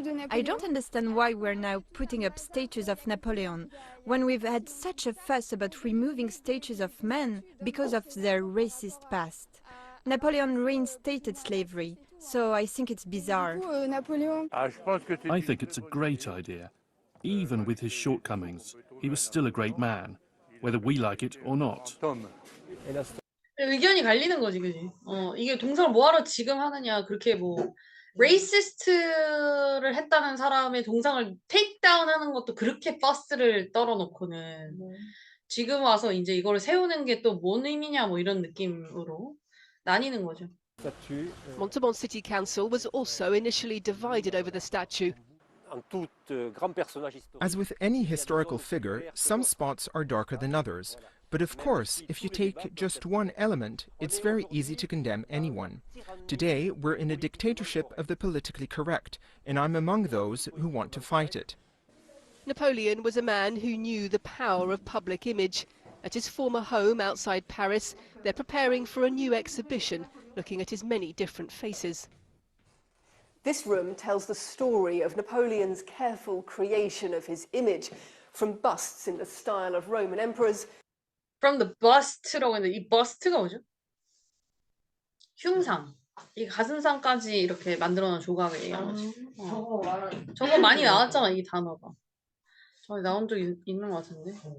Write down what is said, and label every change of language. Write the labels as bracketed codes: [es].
[en] I don't understand why we're now putting up statues of Napoleon when we've had such a fuss about removing statues of men because of their racist past. Napoleon reinstated slavery, so I think it's bizarre. I think it's a great idea. Even with his shortcomings, he was still a great man, whether we like it or not. [ko] 의견이 갈리는 거지, 그지? 이게 동상을 뭐하러 지금 하느냐, 그렇게 뭐 레이시스트를 했다는 사람의 동상을 테이크다운 하는 것도 그렇게 버스를 떨어놓고는 지금 와서 이제 이거를 세우는 게 또 뭔 의미냐 뭐 이런 느낌으로 나뉘는 거죠. [en] Montauban City Council was also initially divided over the statue. As with any historical figure, some spots are darker than others. But of course, if you take just one element, it's very easy to condemn anyone. Today, we're in a dictatorship of the politically correct, and I'm among those who want to fight it. Napoleon was a man who knew the power of public image. At his former home outside Paris, they're preparing for a new exhibition looking at his many different faces. This room tells the story of Napoleon's careful creation of his image, from busts in the style of Roman emperors. From the bust [ko] 라고 했는데 이 bust가 뭐죠? 흉상. 이 가슴상까지 이렇게 만들어놓은 조각이에요. 저거 많이 나왔잖아, 이 단어가. 저기 나온 적 있는 것 같은데?